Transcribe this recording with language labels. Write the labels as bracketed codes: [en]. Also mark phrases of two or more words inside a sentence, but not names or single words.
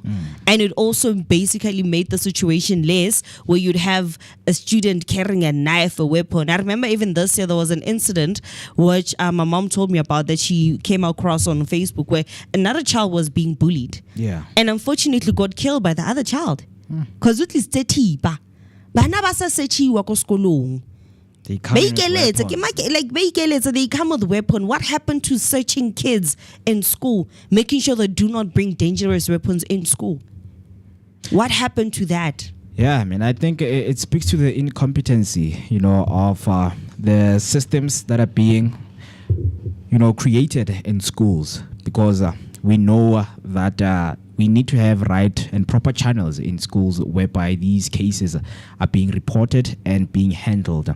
[en] And it also basically made the situation less where you'd have a student carrying a knife, a weapon. I remember even this year there was an incident which my mom told me about that she came across on Facebook where another child was being bullied. Yeah. And unfortunately got killed by the other child. Because at least [tn] bana ba sa searchiwa ko skolong. [en] They come in with They come with weapon. What happened to searching kids in school, making sure they do not bring dangerous weapons in school? What happened to that? Yeah, I mean, I think it speaks to the incompetency, of the systems that are being, created in schools, because we know that we need to have right and proper channels in schools whereby these cases are being reported and being handled.